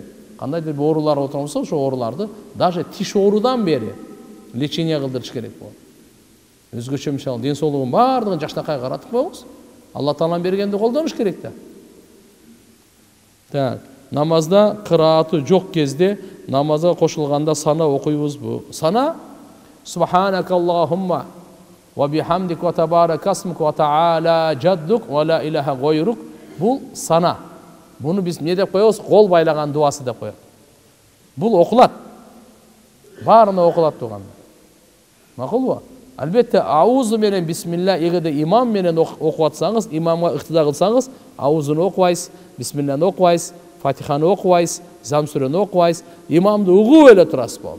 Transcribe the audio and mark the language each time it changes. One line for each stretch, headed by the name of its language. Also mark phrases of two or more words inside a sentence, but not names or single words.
Kyrgyz: Кандайдыр бир оорулар отурса, ошо ооруларды даже тиш оорудан бери лечение кылдырыш керек болот. Өзгөчө мисалы ден соолугун баардыгын жакшынакай каратып коебуз. Алла Таалам бергенди колдонуш керек да. Так, намазда кырааты жок кезде намазга кошулганда сана окуйбузбу?
Arabic: Сана سبحانك اللهم وبحمدك وتبارك اسمك وتعالى جدك ولا إله غيرك.
Kyrgyz: Бул сана. Буну биз не деп коебуз? Кол байлаган дуасы деп коебуз. Бул окулат. Баарына окулат турган. Макулбу? Албетте аузу менен бисмилла, эгерде имам менен окуп атсаңыз, имамга ыктыда кылсаңыз, аузуну окубайсыз, бисмилланы окубайсыз, фатиханы окубайсыз, замсүрөнү окубайсыз, имамды угуп эле турасыз болду.